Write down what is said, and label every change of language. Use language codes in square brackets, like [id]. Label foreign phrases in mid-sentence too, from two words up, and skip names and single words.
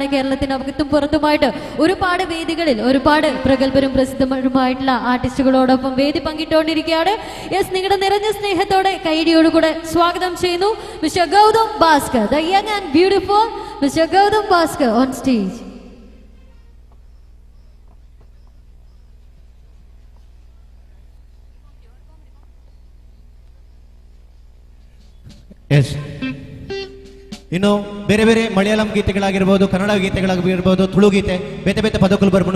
[ml] കേരളത്തിനകത്തും പുറത്തുമായിട്ട് ഒരുപാട് വേദികളിൽ ഒരുപാട് പ്രഗത്ഭരും പ്രസിദ്ധരുമായിട്ടുള്ള ആർട്ടിസ്റ്റുകളോടൊപ്പം വേദി പങ്കിട്ടുകൊണ്ടിരിക്കുകയാണ്. യെസ്, നിങ്ങളുടെ നിറഞ്ഞ സ്നേഹത്തോടെ കൈയടിയോടുകൂടെ സ്വാഗതം ചെയ്യുന്നു മിസ്റ്റർ ഗൗതം ഭാസ്കർ, [en] the young and beautiful Mister Gautham Bhaskar on stage. [kn] ಎಸ್, ಇನ್ನು ಬೇರೆ ಬೇರೆ ಮಲಯಾಳಂ ಗೀತೆಗಳಾಗಿರ್ಬೋದು, ಕನ್ನಡ ಗೀತೆಗಳಾಗಿರ್ಬೋದು, ತುಳು ಗೀತೆ ಬೇತೆ ಬೇತೆ ಪದಕಲು ಬರ್ಬೋದು.